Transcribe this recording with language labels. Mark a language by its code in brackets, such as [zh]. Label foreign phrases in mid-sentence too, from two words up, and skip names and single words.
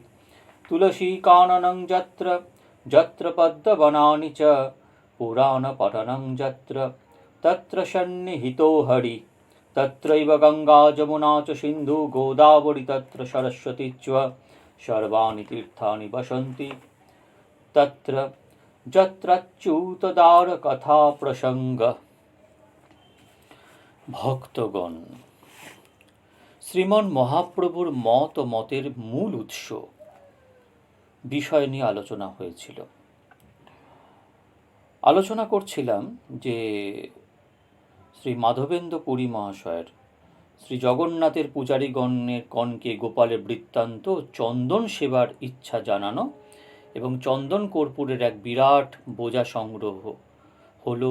[sa] तुलसीकाननं यत्र यत्र पद्मवनानि च पुराणपठनं यत्र तत्र सन्निहितो हरिः। तत्रैव गंगा जमुना च सिन्धु गोदावरी तत्र सरस्वती च सर्वाणि तीर्थानि वसन्ति तत्र যত্রচ্যুতদ্বারকথা প্রসঙ্গ। [bn] ভক্তগণ, শ্রীমন মহাপ্রভুর মত ও মতের মূল উৎস বিষয় নিয়ে আলোচনা হয়েছিল। আলোচনা করছিলাম যে শ্রী মাধবেন্দ্র পুরী মহাশয়ের শ্রী জগন্নাথের পূজারীগণের কণকে গোপালের বৃত্তান্ত চন্দন সেবার ইচ্ছা জানানো এবং চন্দন কর্পূরের এক বিরাট বোঝা সংগ্রহ হলো।